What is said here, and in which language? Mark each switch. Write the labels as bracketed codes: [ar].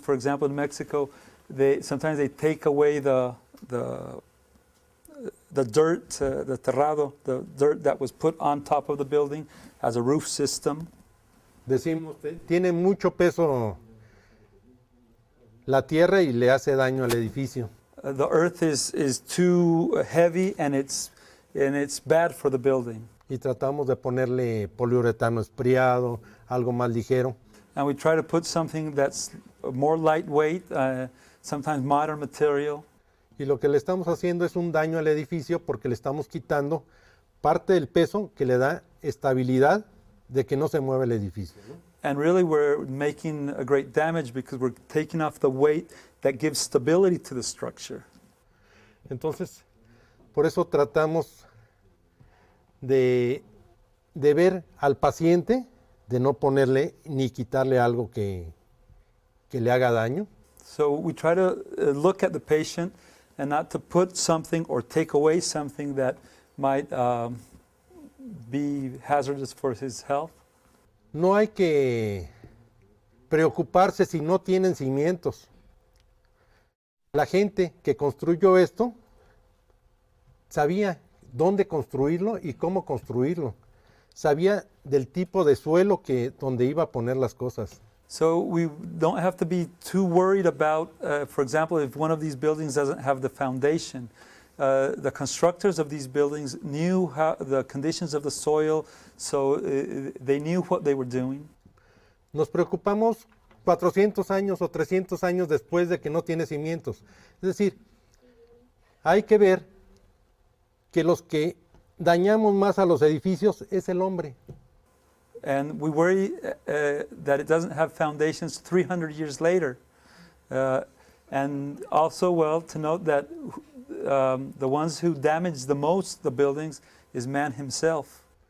[en] For example, in Mexico, sometimes they take away the dirt, the terrado, the dirt that was put on top of the building as a roof system. [es] Decimos, tiene mucho peso la tierra y le hace daño al edificio. [en] The earth is too heavy and it's bad for the building. [es] Y tratamos de ponerle poliuretano espriado, algo más ligero. [en] And we try to put something that's more lightweight, sometimes modern material. [es] Y lo que le estamos haciendo es un daño al edificio porque le estamos quitando parte del peso que le da estabilidad de que no se mueva el edificio, ¿no? [en] And really we're making a great damage because we're taking off the weight that gives stability to the structure. [es] Entonces, por eso tratamos de ver al paciente, de no ponerle ni quitarle algo que le haga daño. [en] So we try to look at the patient and not to put something or take away something that might be hazardous for his health. [es] No hay que preocuparse si no tienen cimientos. La gente que construyó esto sabía dónde construirlo y cómo construirlo. Sabía del tipo de suelo donde iba a poner las cosas. [en] So we don't have to be too worried about, for example, if one of these buildings doesn't have the foundation. The constructors of these buildings knew the conditions of the soil, so they knew what they were doing. [es] Nos preocupamos 400 años o 300 años después de que no tiene cimientos. Es decir, hay que ver que los que dañamos más a los edificios es el hombre. [en] And we worry that it doesn't have foundations 300 years later. And also, well, to note that the ones who damage the most the buildings is man himself.